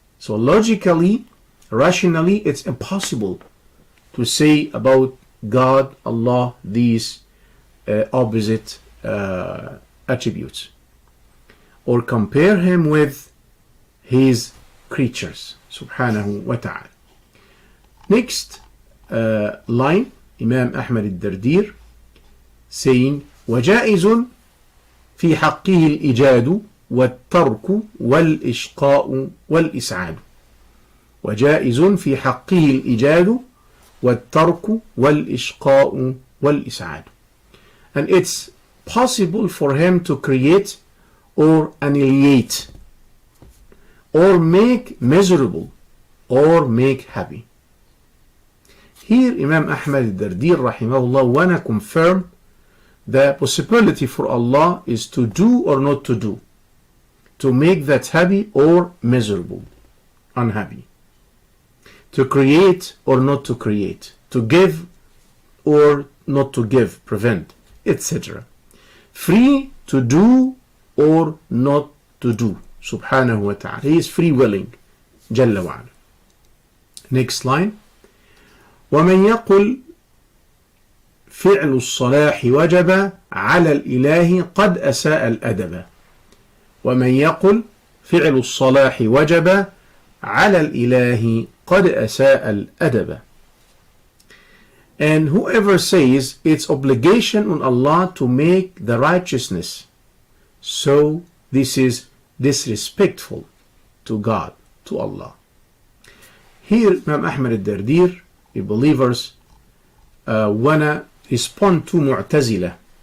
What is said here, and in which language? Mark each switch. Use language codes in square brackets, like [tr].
[en] So logically, rationally, it's impossible to say about God, Allah, these opposite attributes, or compare Him with His creatures, subhanahu wa ta'ala. Next line, Imam Ahmad al-Dardir saying, [ar] وَجَائِزٌ فِي حَقِّهِ الْإِجَادُ وَالتَّرْكُ وَالْإِشْقَاءُ وَالْإِسْعَادُ. وَجَائِزٌ فِي حَقِّهِ الْإِجَادُ وَالتَّرْكُ وَالْإِشْقَاءُ وَالْإِسْعَادُ. [en] And it's possible for Him to create or annihilate, or make miserable, or make happy. Here Imam Ahmad al-Dardir rahimahullah wanna confirm the possibility for Allah is to do or not to do, to make that happy or miserable, unhappy, to create or not to create, to give or not to give, prevent, etc. Free to do or not to do, subhanahu wa ta'ala. He is free willing, jalla wa ala. Next line. [ar] ومن يقل فعل الصلاح وجب على الإله قد أساء الأدب. ومن يقل فعل الصلاح وجب على الإله قد أساء الأدب. [en] And whoever says it's obligation on Allah to make the righteousness, so this is disrespectful to God, to Allah. Here Imam Ahmad al-Dardir, the believers wanna respond to Mu'tazila.